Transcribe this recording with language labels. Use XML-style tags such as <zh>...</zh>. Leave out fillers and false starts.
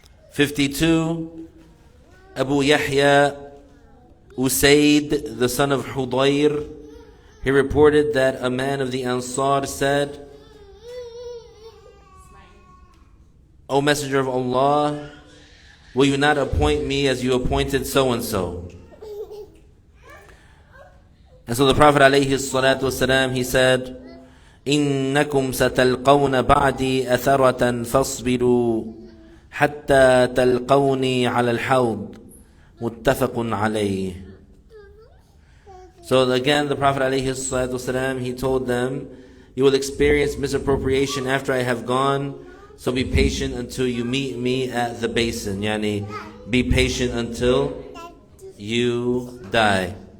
<en>52, Abu Yahya Usaid, the son of Hudayr, he reported that a man of the Ansar said, O Messenger of Allah, will you not appoint me as you appointed so-and-so? And so the Prophet ﷺ, he said,</en> <ar>إِنَّكُمْ سَتَلْقَوْنَ بَعْدِي أَثَرَةً فَاصْبِرُوا حَتَّى تَلْقَوْنِي عَلَى الْحَوْضِ مُتَّفَقٌ عَلَيْهِ.</ar> <en>So again, the Prophet ﷺ, he told them, you will experience misappropriation after I have gone, so be patient until you meet me at the basin. Yani, be patient until you die.</en>